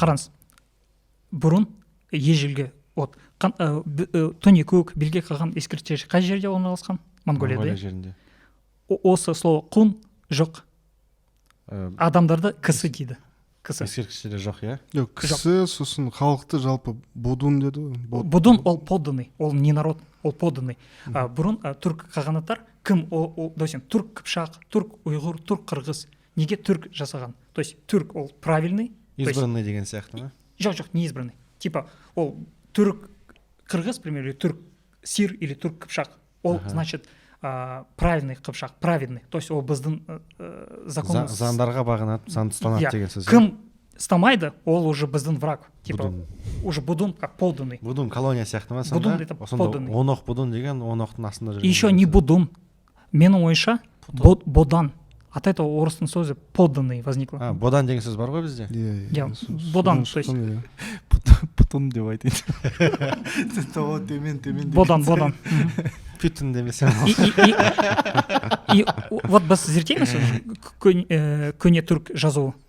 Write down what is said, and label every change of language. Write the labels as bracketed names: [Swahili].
[Kazakh] Қараңыз, бұрын ежелгі төне көк белге қалған ескерткіштер қай жерде орналасқан? Монголияда жерінде. Осы слово құн жоқ. Адамдарды кісі дейді. Ескерткіштер жоқ, иә? Жоқ, кісі, сосын халықты жалпы будун деді ғой. [Russian] Будун ол подданный, ол не народ, ол подданный. [Kazakh] Бұрын түрк қағанаттар кім? Допустим, түрк қыпшақ, түрк ұйғыр, түрк қырғыз. Неге түрк жасаған? [Russian] То есть түрк ол правильный. [Kazakh] Избранный деген сияқты ма? [Russian] Жоқ, не избранный. [Kazakh] Типа ол түрк қырғыз, примерно, түрк сир или түрк қыпшақ. Ол [Russian] значит правильный [Kazakh] қыпшақ, [Russian] праведный. [Kazakh] То есть ол біздің законымыз. Заңдарға бағынады, заңды ұстанады деген сөз. Кім ұстамайды, ол [Russian] уже [Kazakh] біздің [Russian] враг. Типа уже будун как подданный. [Kazakh] Будун колония сияқты ма? [Russian] Будун это подданный. [Kazakh] Оноқ будун деген оноқтың астында жүрген. [Russian] Еще не [Kazakh] будун. Менің ойымша бодан. [Russian] От этого орыстың сөзі подданный возникло. [Kazakh] Бодан деген сөз бар ғой бізде? Иә, бодан, то есть путун деп айтайын. Бодан. Пютін демесем. И вот біз зерттейміз көне түрк жазуы.